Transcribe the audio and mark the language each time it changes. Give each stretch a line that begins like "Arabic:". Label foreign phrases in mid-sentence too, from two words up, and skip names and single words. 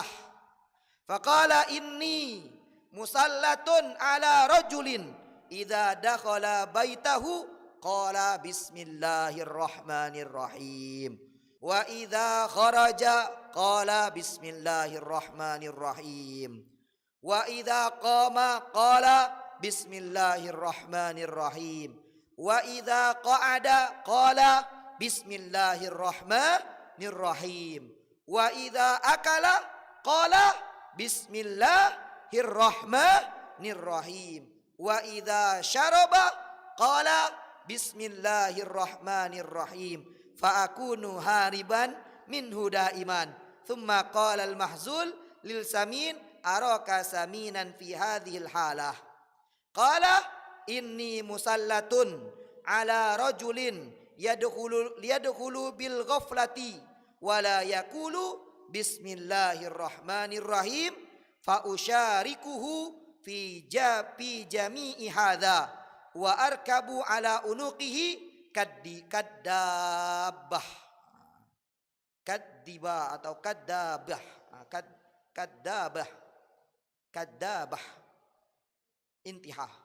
Arabic: فقال إني مسلط على رجل إذا دخل بيته قال بسم الله الرحمن الرحيم وإذا خرج قال بسم الله الرحمن الرحيم وإذا قام قال بسم الله الرحمن الرحيم وإذا قعد قال بسم الله الرحمن الرحيم. وإذا أكل قال بسم الله الرحمن الرحيم. وإذا شرب قال بسم الله الرحمن الرحيم. فأكون هاربا منه دائما. ثم قال المهزول للسمين أراك سمينا في هذه الحالة. قال إني مسلط على رجل يدخل بالغفلة ولا يقول بسم الله الرحمن الرحيم فأشاركه في جميع هذا وأركب على عنقه كدابة atau كدابة انتهى.